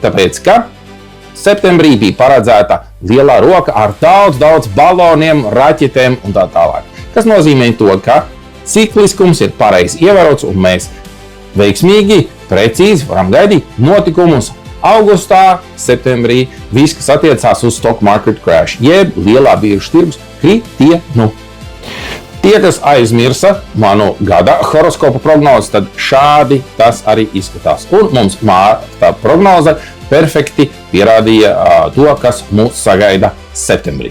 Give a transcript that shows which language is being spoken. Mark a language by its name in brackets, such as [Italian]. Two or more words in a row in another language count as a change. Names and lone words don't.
[Latvian] Tāpēc, ka septembrī bija paredzēta lielā roka ar daudz baloniem, raķetēm un tā tālāk. Kas nozīmē to, ka cikliskums ir pareizi ievērots un mēs veiksmīgi, precīzi varam gaidīt notikumus augustā, septembrī, viss, kas attiecās uz [English] stock market crash, [Latvian] jeb lielā biržu tirgus kritienu. Tie, kas aizmirsa manu gada horoskopa prognozi, tad šādi tas arī izskatās. Un mums tā prognoze perfekti pierādīja to, kas mūs sagaida septembrī.